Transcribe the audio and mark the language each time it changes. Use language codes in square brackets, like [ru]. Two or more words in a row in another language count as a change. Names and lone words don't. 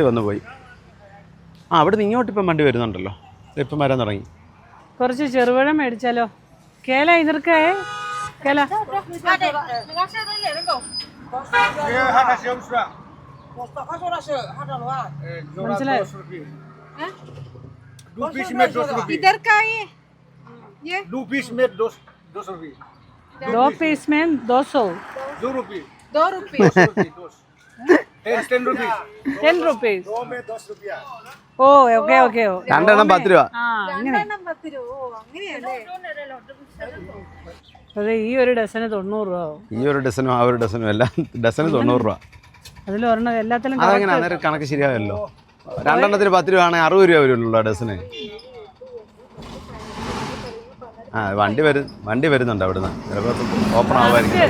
[ml] പോലീസ് വണ്ടി വന്നു പോയി. ആ അവിടെ നിന്ന് ഇങ്ങോട്ട് ഇപ്പം വണ്ടി വരുന്നുണ്ടല്ലോ, ഇപ്പം വരാൻ തുടങ്ങി. കുറച്ച് ചെറുപഴം മേടിച്ചാലോ? [hi] केला इधर के केला [ml] മനസ്സിലായോ? [hi] इधर का है ये 2 पीस में 200 रुपये 2 पीस में 200 2 रुपये 2 रुपये 10 रुपये 10 rupees. 2 में 10 रुपया. [ml] ഓ ഓക്കെ ഓക്കെ. രണ്ടെണ്ണം 10 രൂപ. ആ അങ്ങനെ. രണ്ടെണ്ണം 10 രൂപ. ഓ അങ്ങനെയല്ലേ? അതെ, ഈ ഒരു ഡസന് 90 രൂപ ആവും. ഈ ഒരു ഡസനും ആ ഒരു ഡസനും എല്ലാം ഡസന് 90 രൂപ. അതിൽ ഒരെണ്ണം എല്ലാത്തിലും അതങ്ങനെ അന്നേരം കണക്ക് ശരിയാവല്ലോ. രണ്ടെണ്ണത്തിന് 10 രൂപ ആണെങ്കിൽ 60 രൂപ വരുള്ളൂ ഡസന്. ആ വണ്ടി വരുന്നുണ്ട് അവിടുന്ന്, ചിലപ്പോൾ ഓപ്പൺ ആവുമായിരിക്കും.